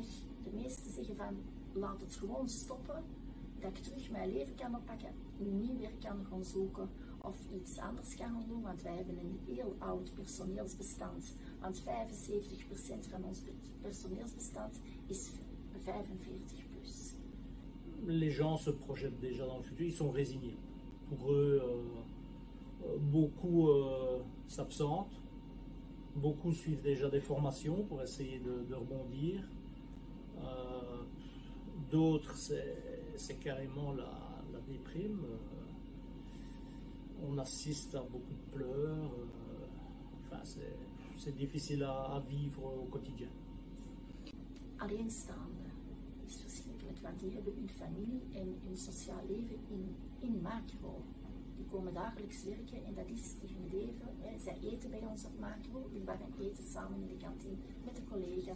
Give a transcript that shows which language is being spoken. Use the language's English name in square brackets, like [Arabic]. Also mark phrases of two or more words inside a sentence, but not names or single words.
[Dutch] De meesten zeggen van, laat het gewoon stoppen, dat ik terug mijn leven kan oppakken, nieuw werk kan gaan zoeken of iets anders kan gaan doen, want wij hebben een heel oud personeelsbestand, want 75% van ons personeelsbestand is 45 plus. [French] Les gens se projettent déjà dans le futur, ils sont résignés. Pour eux, beaucoup s'absentent, beaucoup suivent déjà des formations pour essayer de rebondir. D'autres, c'est carrément la déprime. On assiste à beaucoup de pleurs. Enfin, c'est difficile à vivre au quotidien. [Dutch] Alleenstaande is verschrikkelijk, want die hebben hun familie en hun sociaal leven in macro. Die komen dagelijks werken en dat is hun leven. Zij eten bij ons op macro, we waren eten samen in de kantine met de collega's.